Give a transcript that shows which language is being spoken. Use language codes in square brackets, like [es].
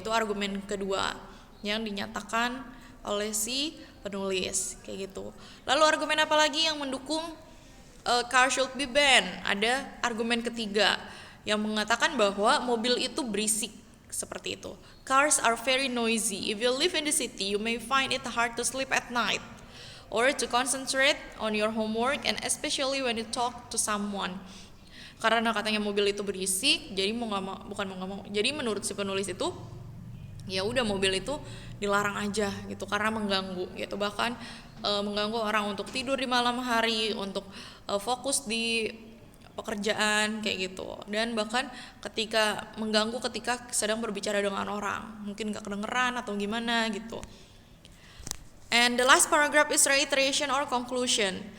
[id] Itu argumen kedua yang dinyatakan oleh si penulis kayak gitu. Lalu argumen apa lagi yang mendukung [en] car should be banned? [id] Ada argumen ketiga yang mengatakan bahwa mobil itu berisik seperti itu. [en] Cars are very noisy. If you live in the city, you may find it hard to sleep at night or to concentrate on your homework, and especially when you talk to someone. [id] Karena katanya mobil itu berisik, jadi jadi menurut si penulis itu ya udah mobil itu dilarang aja gitu karena mengganggu gitu, bahkan mengganggu orang untuk tidur di malam hari, untuk fokus di pekerjaan kayak gitu, dan bahkan mengganggu ketika sedang berbicara dengan orang, mungkin gak kedengeran atau gimana gitu. [en] And the last paragraph is reiteration or conclusion.